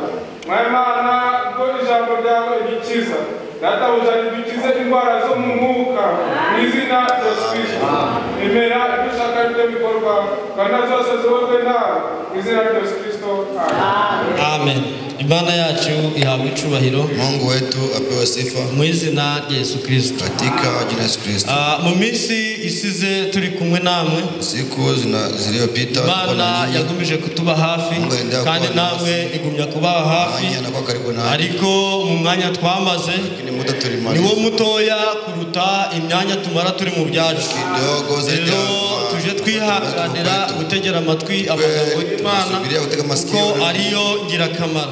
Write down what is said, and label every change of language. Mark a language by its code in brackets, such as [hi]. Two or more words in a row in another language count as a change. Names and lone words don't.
[rw] Mwimana ubwo ijambo ryawe rikiza. Databuja, ridukize indwara zo mu mwuka mu izina rya Yesu Kristo. Imera ibyo ushaka byo bikorwa, kandi zose zubatswe nawe mu izina rya Yesu Kristo. Amen. Amen. Imana yacu ihabwa icubahiro. [sw] Mungu wetu apewe sifa. [rw] Mu izina rya Yesu Kristo. [sw] Katika jina Yesu Kristo. [rw] Mu minsi isize turi kumwe namwe. [sw] Siku zilizopita [rw] Imana yagumije kutuba hafi kandi namwe igumya kuba hafi. Ariko mu mwanya twamaze niwo mutoya kuruta imyanya tumara turi mu byacu. Rero tuje twihanganira gutegera amatwi amagambo y'Imana kuko ariyo ngirakamaro.